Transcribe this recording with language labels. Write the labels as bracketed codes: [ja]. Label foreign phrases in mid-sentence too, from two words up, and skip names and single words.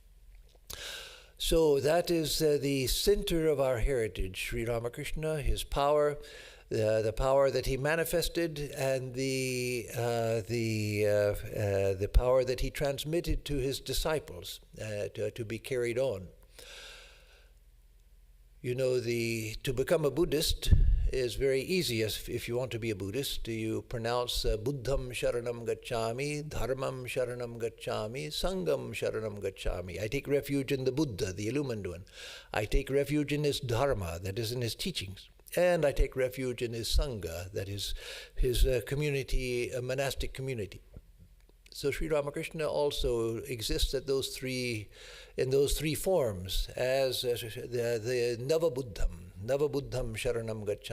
[en] So that is the center of our heritage, Sri Ramakrishna, his power, the power that he manifested, and the power that he transmitted to his disciples to be carried on. You know, to become a Buddhist is very easy. If you want to be a Buddhist, you pronounce [pi] Buddham Sharanam Gacchami, Dharmam Sharanam Gacchami, Sangam Sharanam Gacchami. [en] I take refuge in the Buddha, the illumined one. I take refuge in his Dharma, that is in his teachings. And I take refuge in his Sangha, that is his community, a monastic community. So Sri Ramakrishna also exists in those three forms as the [pi] Navabuddham Sharanam Gacchami.